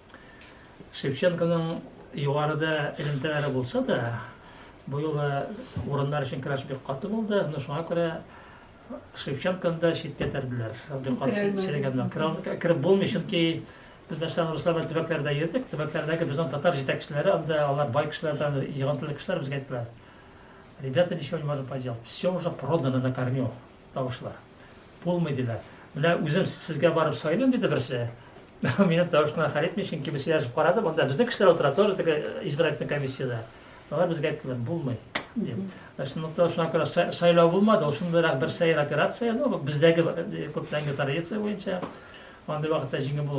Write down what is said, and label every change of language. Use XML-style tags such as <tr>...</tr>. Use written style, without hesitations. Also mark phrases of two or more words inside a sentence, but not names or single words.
<tt>Шевченконың югарыда элемтәләре булса да, бу юлы урыннар өчен көрәш бик каты булды. Шуңа күрә Шевченконы да читкә тәрделәр. Бик каты сөйләгәннәр. Кирәп булмый, чөнки без мәсәлән Руслан төбәкләрдә йөрдек. Төбәкләрдәге безнең татар җитәкчеләре, анда алар бай кешеләрдән йыгынтылы кешеләр безгә әйттеләр.</tt> <ru>Ребята ничего не можем поделать. Все уже продано на корню.</ru> <tt>Тавышлар. Булмый диләр. Менә үзем сезгә барып сайлыйм диде берсе. Минем тавышына хәлетмий, чөнки без сөйләшеп карадым, анда безнең кешеләр утыра, тоже теге избирательный комиссияда. Алар безгә әйттеләр, булмый. Шуңа күрә сайлау булмады, ул шундыйрак бер сәер операция, но бездәге күптәнге традиция буенча анда вакытта җиңеп булды.</tt>